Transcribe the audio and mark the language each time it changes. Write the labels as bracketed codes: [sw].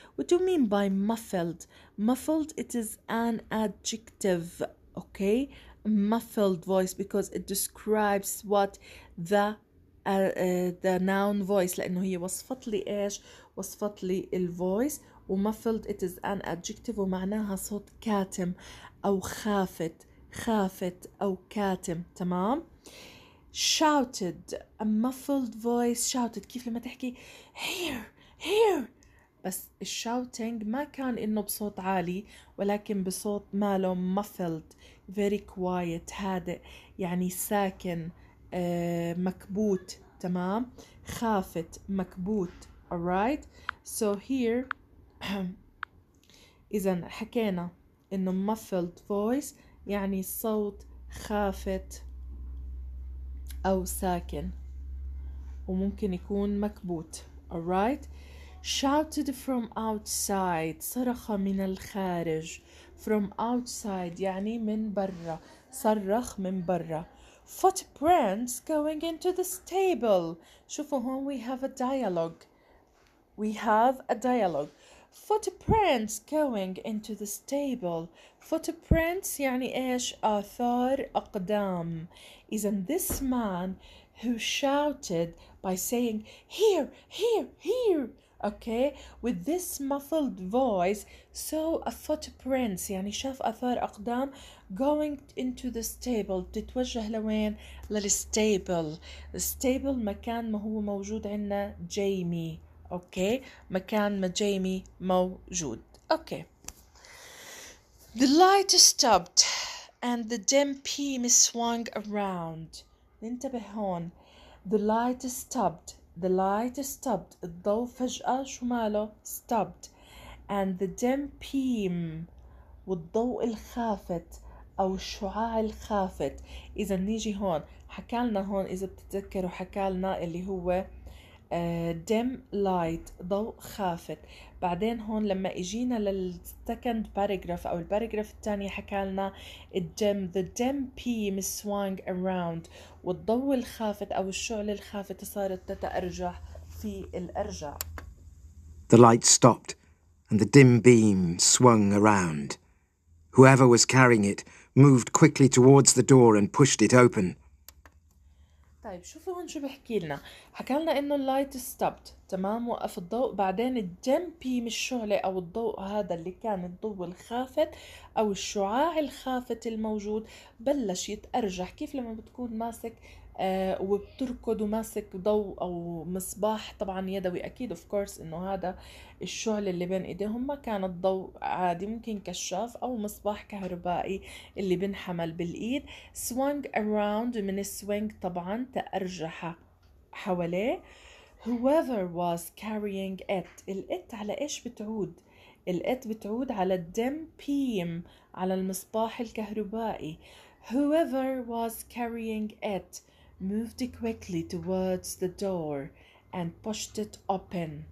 [en] What do you mean by muffled? Muffled, it is an adjective, okay? A muffled voice because it describes what the noun voice، [ar] لأنه هي وصفت لي إيش؟ وصفت لي الفويس. و [en] muffled it is an adjective [ar] ومعناها صوت كاتم أو خافت، خافت أو كاتم. تمام. [en] shouted, a muffled voice shouted، [ar] كيف لما تحكي [en] here here، [ar] بس الشاوتينج ما كان إنه بصوت عالي ولكن بصوت ماله muffled، [en] very quiet، [ar] هادئ، يعني ساكن، مكبوت. تمام. خافت، مكبوت. alright. so here إذا حكينا إنه muffled voice يعني صوت خافت أو ساكن وممكن يكون مكبوت. [en] alright. shouted from outside، [ar] صرخ من الخارج. [en] from outside [ar] يعني من برا، صرخ من برا. [en] footprints going into the stable. [ar] شوفوا هون [en] we have a dialogue. We have a dialogue. footprints going into the stable. [ar] footprints يعني إيش؟ آثار أقدام. إذن this man who shouted by saying here here here, okay, with this muffled voice saw a footprints يعني شاف آثار أقدام going into the stable. بتتوجه لوين؟ للستيبل. الستيبل مكان ما هو موجود عندنا جيمي. اوكي. مكان ما جيمي موجود. اوكي. [en] The light stopped and the dim beam swung around. [ar] ننتبه هون. [en] The light stopped. The light stopped. [ar] الضوء فجأة شو ماله؟ [en] stopped. And the dim beam [ar] والضوء الخافت أو الشعاع الخافت. إذا نيجي هون حكالنا هون إذا بتتذكروا حكالنا اللي هو dim light ضوء خافت. بعدين هون لما اجينا للسكند باراجراف او الباراجراف الثاني حكى لنا [en] the dim beam swung around، [ar] والضوء الخافت او الشعلة الخافتة صارت تتأرجح في الأرجاء. [en] The light stopped, and the dim beam swung around. Whoever was carrying it moved quickly towards the door and pushed it open. [ar] طيب شوفوا هون شو بحكي لنا. حكى لنا انه اللايت ستوبد، تمام، وقف الضوء. بعدين الدم بيم الشعلة او الضوء هذا اللي كان الضوء الخافت او الشعاع الخافت الموجود بلش يتأرجح. كيف لما بتكون ماسك وبتركض وماسك ضوء او مصباح طبعا يدوي، اكيد اوف كورس انه هذا الشعلة اللي بين ايديهم ما كانت ضوء عادي، ممكن كشاف او مصباح كهربائي اللي بنحمل بالايد. swung around من swing طبعا تأرجح حواليه. [en] whoever was carrying it، [ar] الات على ايش بتعود؟ الات بتعود على الدم beam، على المصباح الكهربائي. [en] whoever was carrying it moved quickly towards the door and pushed it open.